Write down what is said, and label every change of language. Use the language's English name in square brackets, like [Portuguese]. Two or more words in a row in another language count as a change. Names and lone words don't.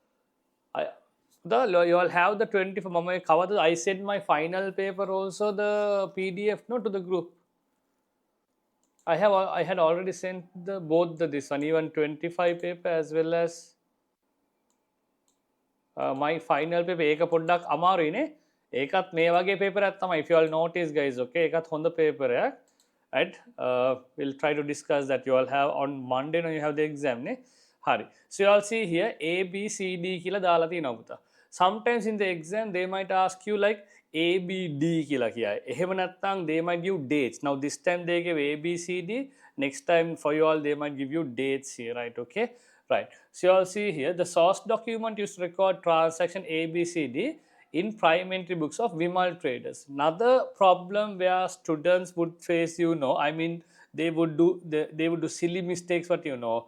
[English] You all have the 24 mama cover. I sent my final paper also the PDF no to the group. I had already sent the both this one, even 25 paper as well as my final paper. [Sinhala] Eka පොඩ්ඩක් අමාරුයි නේ. ඒකත් මේ වගේ paper එකක් තමයි. [English] If you all notice, guys, [Sinhala] okay, ඒකත් හොඳ paper එකක්. [English] Right? We'll try to discuss that. You all have on Monday when you have the exam ne. Hari. So you all see here A, [Sinhala] B, C, D කියලා දාලා තියෙනවා පුතා. [English] Sometimes in the exam they might ask you like A, [Sinhala] B, D කියලා කියයි. එහෙම නැත්නම් [English] they might give dates. Now this time they give A, B, C, D. Next time for you all they might give you dates here, right? Okay, right. So you all see here the source document used to record transaction A, B, C, D in prime entry books of Vimal Traders. Another problem where students would face, you know, I mean they would do silly mistakes, what you know.